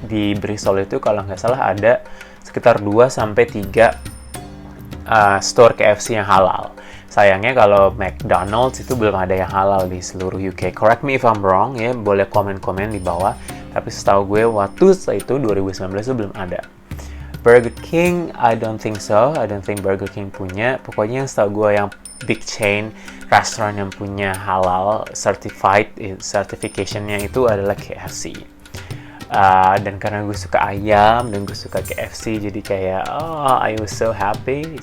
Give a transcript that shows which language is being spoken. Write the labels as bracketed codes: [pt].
[id] Di Bristol itu kalau nggak salah ada sekitar 2-3 store KFC yang halal. Sayangnya kalau McDonald's itu belum ada yang halal di seluruh UK. [en] Correct me if I'm wrong [id] ya, boleh komen-komen di bawah. Tapi setahu gue waktu itu 2019 itu belum ada. [en] Burger King, I don't think so. I don't think Burger King punya. [id] Pokoknya yang setahu gue yang big chain restoran yang punya halal certified, certification-nya itu adalah KFC. Dan karena gue suka ayam dan gue suka KFC, jadi kayak [en] I was so happy.